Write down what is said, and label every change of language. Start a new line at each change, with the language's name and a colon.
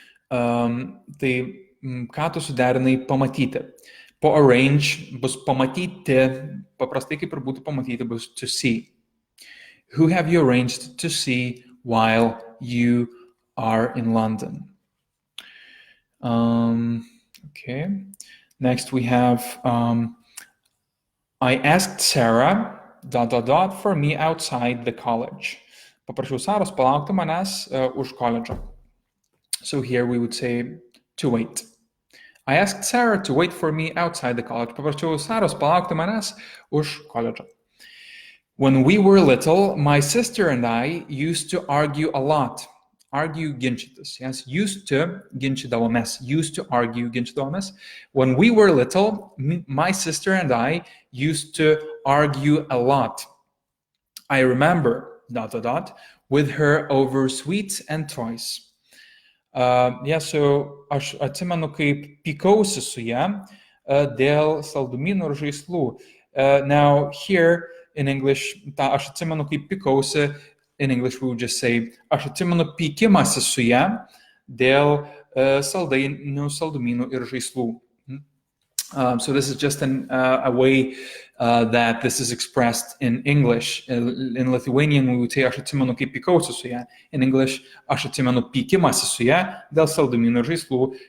Lithuanian: Tai ką tu suderinai pamatyti? Po arrange bus pamatyti, paprastai kaip ir būtų pamatyti bus to see.
English: Who have you arranged to see while you are in London? Okay. Next we have I asked Sarah ... for me outside the college.
Lithuanian: Paprašiau Saros palaukti manęs už koledžą.
English: So here we would say to wait. I asked Sarah to wait for me outside the college.
Lithuanian: Paprašiau Saros palaukti manęs už koledžą.
English: When we were little, my sister and I used to argue a lot.
Lithuanian: Argue, ginčytis. Yes, used to, ginčydavomės.
English: Used to argue,
Lithuanian: ginčydavomės.
English: When we were little, my sister and I used to argue a lot. I remember ... with her over sweets and toys.
Lithuanian: So aš atsimenu, kaip pykausi su ja dėl saldumynų ir žaislų.
English: Now here in English,
Lithuanian: aš atsimenu, kaip pykausi.
English: In English, we would just say,
Lithuanian: aš atsimenu pykimąsi su ja dėl saldumynų ir žaislų.
English: So this is just a way that this is expressed in English. In Lithuanian we would say
Lithuanian: aš atsimenu kaip pykausi su ja.
English: In English
Lithuanian: aš atsimenu pykimąsi su ja dėl saldumynų ir žaislų.